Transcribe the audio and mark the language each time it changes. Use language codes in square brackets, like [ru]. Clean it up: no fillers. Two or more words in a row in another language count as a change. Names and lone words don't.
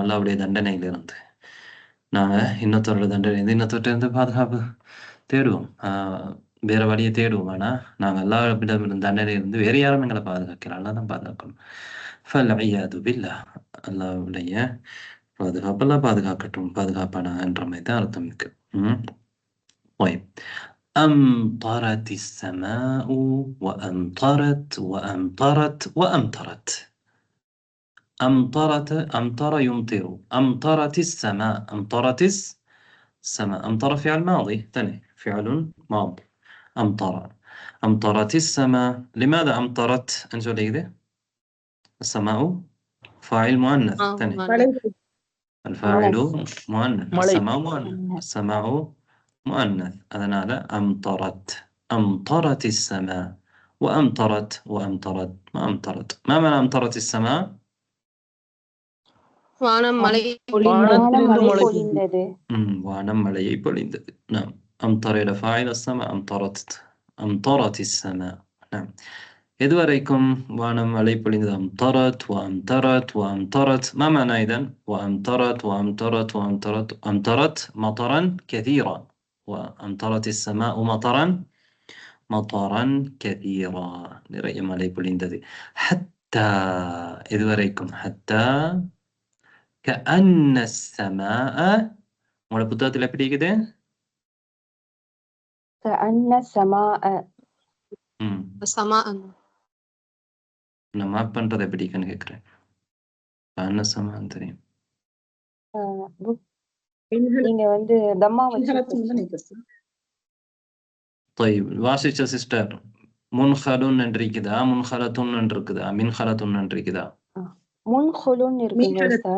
[ta] அல்லாவுடைய தண்டனையில இருந்து நாங்க இன்னொருத்தரோட தண்டனை இருந்து இன்னொருத்தர்ட்ட இருந்து பாதுகாப்பு தேடுவோம். வேற வழியை தேடுவோம். ஆனா நாங்க அல்லாஹ்விடம் இருந்த தண்டனை இருந்து வேற யாரும் எங்களை பாதுகாக்கிறோம். அல்லா தான் பாதுகாக்கணும். [ar] فالعياذ بالله, [ta] அல்லாஹ்வுடைய பாதுகாப்பெல்லாம் பாதுகாக்கட்டும், பாதுகாப்பான என்ற மாதிரி தான் அர்த்தம் இருக்கு. [ar] طيب. أمطرت السماء وأمطرت وأمطرت وأمطرت. أمطرت، أمطر يمطر، أمطرت السماء، أمطرت السماء. أمطر فعل ماضي، ثاني فعل ماضي. أمطر، أمطرت السماء. لماذا أمطرت؟ أنجو ليدي السماء فاعل مؤنث، ثاني الفاعل مؤنث، السماء مؤنث، السماء مؤنث. அதனால أمطرت، أمطرت السماء وأمطرت وأمطرت ما أمطرت. ما معنى أمطرت السماء؟ [ta] வானம் மழை பொழிந்தது. வானம் மழையை பொழிந்தது. [ar] نعم. أمطر إلى فاعل السماء، أمطرت، أمطرت السماء. نعم. [ta] இதுவரைக்கும் வானம் மழை பொழிந்தது. [ar] أمطرت وأمطرت وأمطرت. ما معنى إذن وأمطرت وأمطرت وأمطرت؟ أمطرت مطرا كثيرا، وأمطرت السماء مطرا مطرا كثيرا. [ta] நிறைய மழை பொழிந்தது. [ar] حتى இதுவரைக்கும் حتى كأن السماء. [ta] உங்களோட புத்தகத்தில் எப்படி இருக்குது? [ar] كأن السماء. [ta] நான் மார்க் பண்றது எப்படி இருக்குன்னு கேட்கிறேன். [ar] كأن السماء தெரியும். [ta] நீங்க வந்து தம்மா வச்சு طيب வாசிச்ச சிஸ்டர் முன்ஹலுன் என்று இருக்குதா, முன்ஹலத்துன் என்று இருக்குதா, மின்ஹலத்துன் என்று இருக்குதா? முன்ஹலுன் இருக்குங்க சார்.